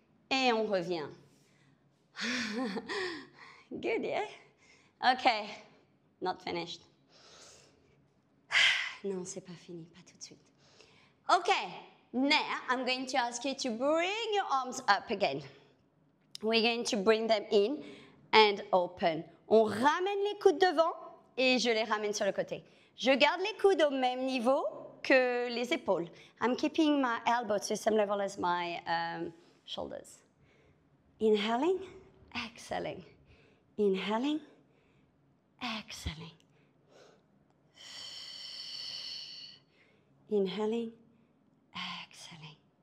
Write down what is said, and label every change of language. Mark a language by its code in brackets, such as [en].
[fr] Et on revient. [en] Good, yeah? Okay, not finished. [fr] Non, c'est pas fini, pas tout de suite. [en] Okay, now I'm going to ask you to bring your arms up again. We're going to bring them in and open. [fr] On ramène les coudes devant et je les ramène sur le côté. Je garde les coudes au même niveau que les épaules. [en] I'm keeping my elbows to the same level as my shoulders. Inhaling, exhaling. Inhaling, exhaling. Inhaling, exhaling.